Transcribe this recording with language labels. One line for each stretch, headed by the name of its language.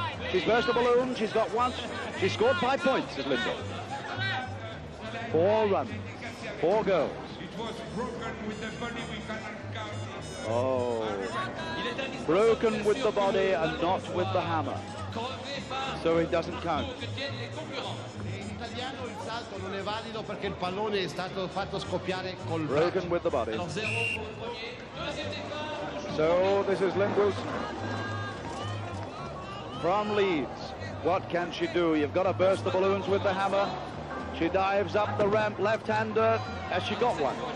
English: She's burst a balloon, she's got 1. She scored 5 points, is Linda. 4 runs, 4 goals. It was broken with the body, we cannot count it. Oh, broken with the body and not with the hammer. So it doesn't count.
Italian: In italiano il salto non è valido perché il pallone è stato fatto scoppiare col
English: Broken with the body. So this is Lindros from Leeds. What can she do? You've got to burst the balloons with the hammer. She dives up the ramp, left-hander. Has she got 1?